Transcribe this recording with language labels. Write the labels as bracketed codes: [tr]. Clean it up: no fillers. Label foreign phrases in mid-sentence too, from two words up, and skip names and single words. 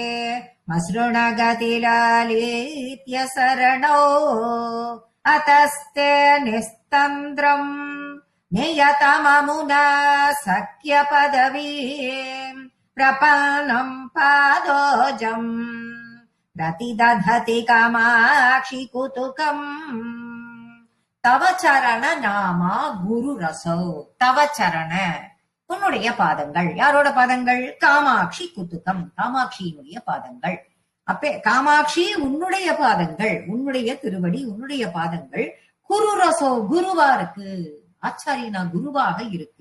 [sa] मसृणगतिलालित्य शरणौ अतस्ते निस्तन्द्रम् नियतममुना सख्यपदवीम् प्रपन्नम् पादोजम् प्रतिदधति कामाक्षि कुतुकम् तव चरण नामा गुरु रसो. तव चरण [ta] உன்னுடைய பாதங்கள். யாரோட பாதங்கள்? காமாட்சி குத்துக்கம், காமாட்சியினுடைய பாதங்கள். அப்பே காமாட்சி உன்னுடைய பாதங்கள், உன்னுடைய திருவடி, உன்னுடைய பாதங்கள் [sa] गुरु रसो [ta] குருவா இருக்கு. ஆச்சாரியனா குருவாக இருக்கு.